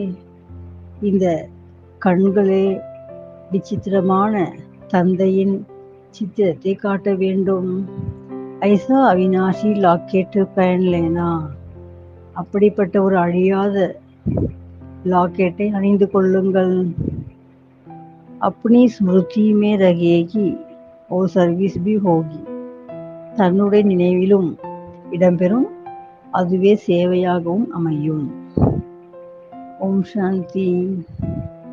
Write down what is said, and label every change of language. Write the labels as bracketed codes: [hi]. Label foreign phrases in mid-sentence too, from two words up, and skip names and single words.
[ta] இந்த கண்களே விசித்திரமான தந்தையின் சித்திரத்தை காட்ட வேண்டும். [hi] ऐसा अविनाशी लॉकेट पहन लेना, [ta] அப்படிப்பட்ட ஒரு அழியாத லாக்கெட்டை அணிந்து கொள்ளுங்கள். [hi] अपनी स्मृति में रहेगी और सर्विस भी होगी. [ta] தன்னுடைய நினைவிலும் இடம்பெறும், அதுவே சேவையாகவும் அமையும். ஓம் சாந்தி.